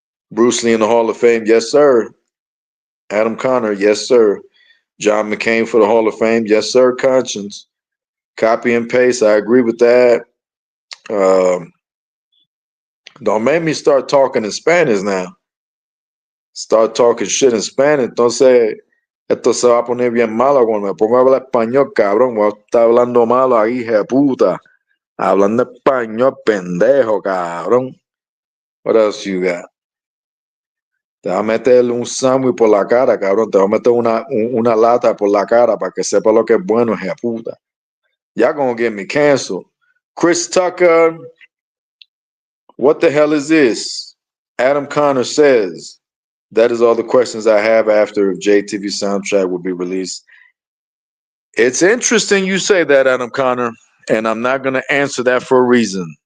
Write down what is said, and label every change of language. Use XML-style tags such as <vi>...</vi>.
<en>Bruce Lee in the Hall of Fame, yes sir. Adam Connor, yes sir. John McCain for the Hall of Fame, yes sir. Conscience, copy and paste. I agree with that. Um, don't make me start talking in Spanish now. Start talking shit in Spanish.</en> <es>Entonces, esto se va a poner bien malo cuando me pongo a hablar español, cabrón. Voy a estar hablando malo ahí, hija de puta. Hablando español, pendejo, cabrón.</es> <en>What else you got?</en> <es>Te va a meter un sándwich por la cara, cabrón. Te va a meter una lata por la cara para que sepa lo que es bueno, hija de puta.</es> <en>Y'all gonna get me canceled. Chris Tucker, what the hell is this? Adam Connor says, that is all the questions I have after if JTV soundtrack will be released. It's interesting you say that, Adam Connor, and I'm not going to answer that for a reason.</en>